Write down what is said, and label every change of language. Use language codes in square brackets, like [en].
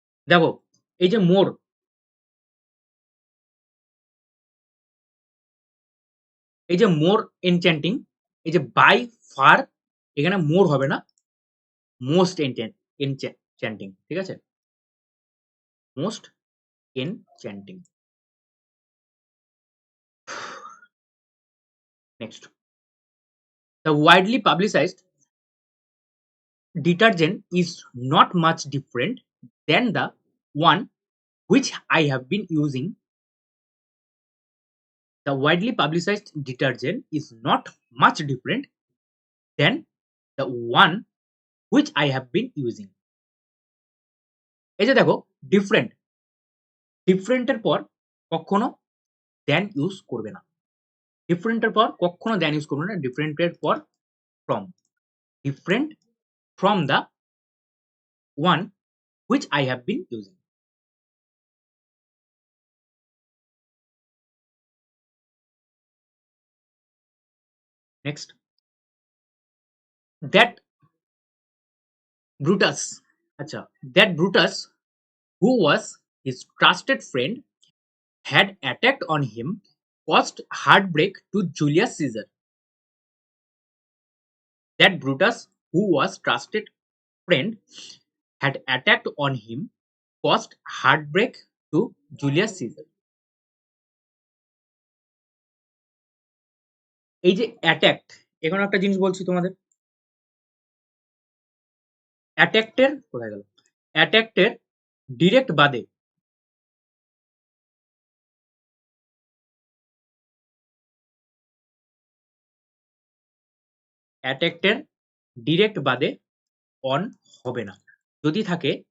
[bn] দেখো এই যে মোর, এই যে মোর এনচ্যান্টিং, এই যে বাই ফার, এখানে মোর হবে না, মোস্ট এনচ্যান্টিং, ঠিক আছে, most enchanting. [en] Next, the widely publicized detergent is not much different than the one which I have been using. The widely publicized detergent is not much different than the one which I have been using. [bn] এই যে দেখো different, ডিফারেন্টের পর কখনো then use করবে না, ডিফারেন্টের পর কখনো then use করবে না, ডিফারেন্টের পর from, [en] Different from the one which I have been using. Next, that Brutus, আচ্ছা, that Brutus who was his trusted friend had attacked on him caused heartbreak to Julius Caesar. That Brutus, who was trusted friend, had attacked on him caused heartbreak to Julius Caesar. [bn] এই যে attacked, এখন একটা জিনিস বলছি তোমাদের, অ্যাট্যাক্টের কোথায় গেল, অ্যাট্যাক্টের direct বাদে, অ্যাট্যাক্টের ডিরেক্ট বাদে অন হবে না। যদি থাকে